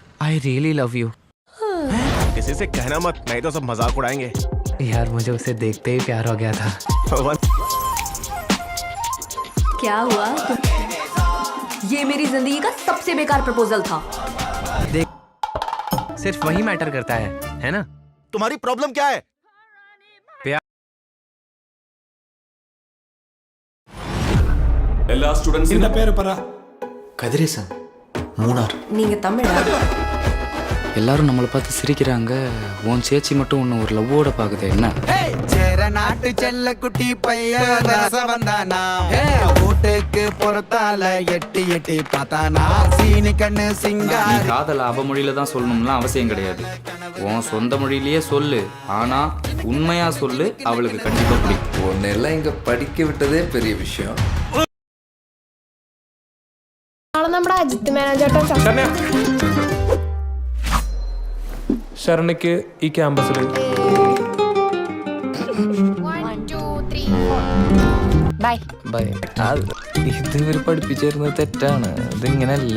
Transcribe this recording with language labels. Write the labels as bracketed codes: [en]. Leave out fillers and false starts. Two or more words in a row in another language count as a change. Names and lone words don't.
[en] I really love you. [hi] किसी से कहना मत, नहीं तो सब मजाक उड़ाएंगे। यार मुझे उसे देखते ही प्यार हो गया था। क्या हुआ? ये मेरी जिंदगी का सबसे बेकार प्रपोजल था। देख, सिर्फ वही मैटर करता है ना? तुम्हारी प्रॉब्लम क्या है? [ml] എല്ലാ സ്റ്റുഡൻസിന്റെ പേര് പറ. [ta] கதிரேசன், மூணார். நீங்க தமிழா? எல்லாரும் நம்மளை பார்த்து சிரிக்கிறாங்க. உன் சேச்சி மட்டும் ஒன்று ஒரு லவ்வோட பார்க்குது. என்ன நாட்டு செல்ல குட்டி பையன் வந்தானா, வீட்டுக்கு பொறுத்தால எட்டி எட்டி பார்த்தானா, சீனி கண்ணு நீ சிங்காரி. காதல் அவமொழியில தான் சொல்லணும்லாம் அவசியம் கிடையாது. உன் சொந்த மொழியிலேயே சொல்லு. ஆனா உண்மையா சொல்லு, அவளுக்கு கண்டிப்பா பிடிக்கும். உன்னெல்லாம் இங்க படிக்க விட்டதே பெரிய விஷயம். [ml] നമ്മുടെ അജിത്ത് മാനേജർ ശരണ്യക്ക് ഈ ക്യാമ്പസിൽ ഇത് ഇവർ പഠിപ്പിച്ചിരുന്നത് തെറ്റാണ്. ഇതിങ്ങനെയല്ല.